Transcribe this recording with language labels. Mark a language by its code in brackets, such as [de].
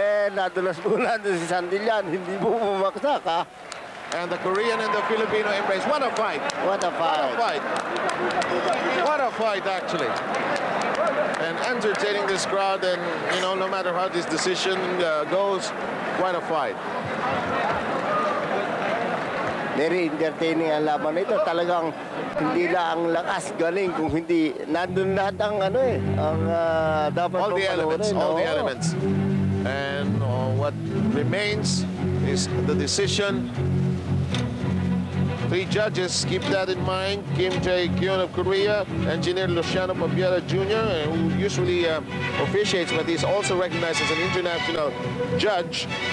[tl] Nadulas muna si Santillan. Hindi mo bumaksak, ha? [en] And the Korean and the Filipino embrace. What a fight. What a fight. What a fight. What a fight, actually. And entertaining this crowd, and, you know, no matter how this decision goes, quite a fight. [tl] Very entertaining ang laban ito. Talagang hindi lang ang lakas galing kung hindi nandun lahat ang ano eh. Ang dapat [en] all the elements, all the elements. And what remains is the decision. 3 judges, keep that in mind. Kim Jae-kyun of Korea, Engineer Luciano Pabiera Jr., who usually officiates, but he's also recognized as an international judge.